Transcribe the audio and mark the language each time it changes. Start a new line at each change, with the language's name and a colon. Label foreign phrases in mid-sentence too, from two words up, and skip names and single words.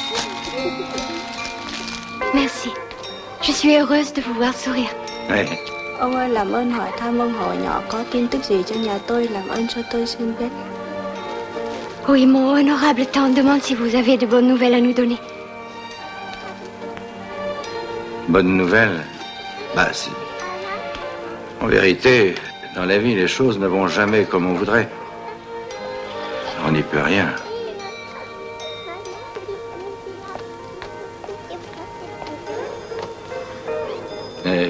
French: Merci. Je suis heureuse de vous voir sourire. Ouais.
Vietnamese: Ông ơi, làm ơn hỏi thăm ông họ nhỏ có tin tức gì cho nhà tôi, làm ơn cho tôi xin biết.
French: Oui, mon honorable tante demande si vous avez de bonnes nouvelles à nous donner. Bonne nouvelle? Bah, si. En vérité, dans la vie, les choses ne vont jamais comme on voudrait. On n'y peut rien. Mais...